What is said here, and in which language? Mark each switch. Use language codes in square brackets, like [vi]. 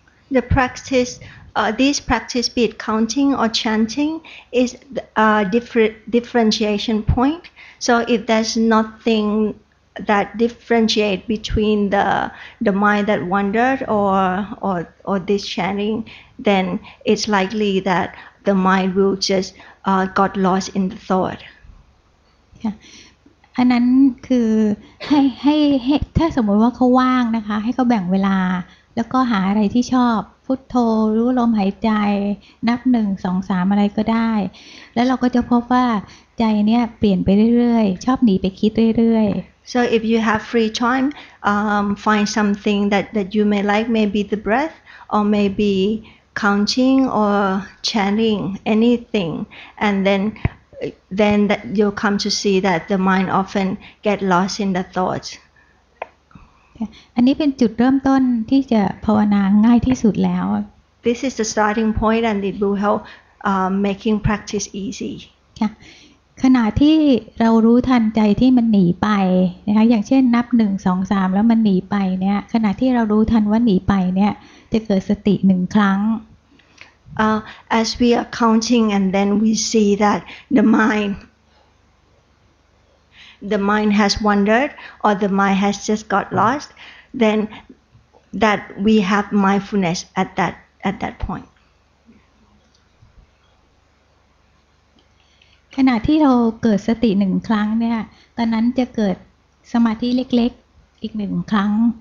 [en] The practice, this practice, be it counting or chanting, is a differentiation point. So if there's nothing that differentiate between the mind that wandered or this chanting, then it's likely that the mind will just got lost in the thought. [th] อันนั้นคือให้ถ้าสมมติว่าเขาว่างนะคะให้เขาแบ่งเวลาแล้วก็หาอะไรที่ชอบพุทโธรู้ลมหายใจนับ1 2 3อะไรก็ได้แล้วเราก็จะพบว่าใจเนี่ยเปลี่ยนไปเรื่อยๆชอบหนีไปคิดเรื่อยๆ [en] So if you have free time, find something that you may like, maybe the breath or maybe counting or chanting anything, and then that you'll come to see that the mind often get lost in the thoughts. [th] อันนี้เป็นจุดเริ่มต้นที่จะภาวนาง่ายที่สุดแล้ว [en] This is the starting point, and it will help making practice easy. [th] ขณะที่เรารู้ทันใจที่มันหนีไปนะคะอย่างเช่นนับ1 2 3แล้วมันหนีไปเนี่ยขณะที่เรารู้ทันว่าหนีไปเนี่ยจะเกิดสติ1 ครั้ง [en] As we are counting and then we see that the mind has wandered or the mind has just got lost, then that we have mindfulness at that point. [th] ขณะที่เราเกิดสติ1 ครั้งเนี่ยตอนนั้นจะเกิดสมาธิเล็กๆอีก1 ครั้ง